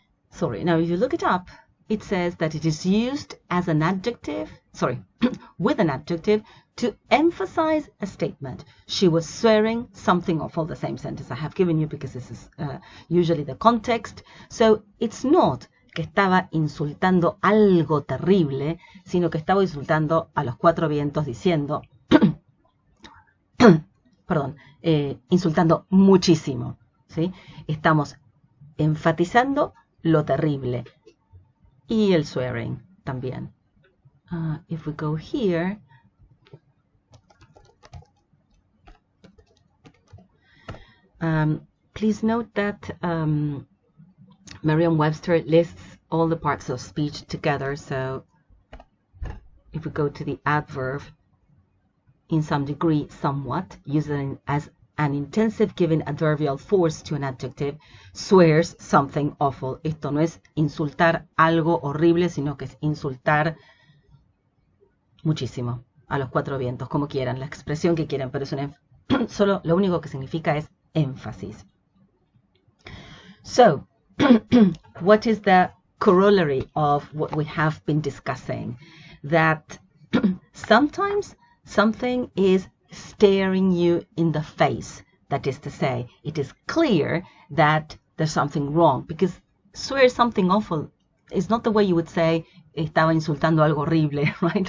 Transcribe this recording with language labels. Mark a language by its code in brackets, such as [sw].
[en] Sorry, now if you look it up, it says that it is used as an adjective, with an adjective to emphasize a statement. She was swearing something awful, the same sentence I have given you because this is usually the context. [es] So it's not que estaba insultando algo terrible, sino que estaba insultando a los cuatro vientos diciendo, perdón, insultando muchísimo, ¿sí? Estamos enfatizando lo terrible. Y el swearing también. [en] If we go here, please note that Merriam-Webster lists all the parts of speech together. So if we go to the adverb, in some degree, somewhat, using as an intensive giving adverbial force to an adjective, swears something awful. [es] Esto no es insultar algo horrible, sino que es insultar muchísimo, a los cuatro vientos, como quieran, la expresión que quieran, pero es solo lo único que significa es énfasis. [en] So, what is the corollary of what we have been discussing? That sometimes something is staring you in the face. That is to say, it is clear that there's something wrong, because swear something awful is not the way you would say [es] estaba insultando algo horrible, [en] right?